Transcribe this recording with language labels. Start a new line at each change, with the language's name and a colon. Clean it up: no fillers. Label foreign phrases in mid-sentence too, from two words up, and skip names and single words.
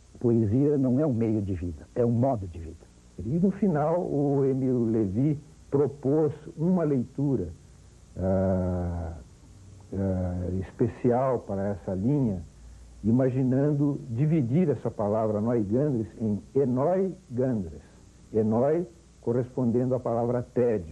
Portuguese: Poesia não é um meio de vida, é um modo de vida. E no final, o Emile Lévy propôs uma leitura especial para essa linha, imaginando dividir essa palavra noigandres em enoi-gandres. Enoi correspondendo à palavra tédio.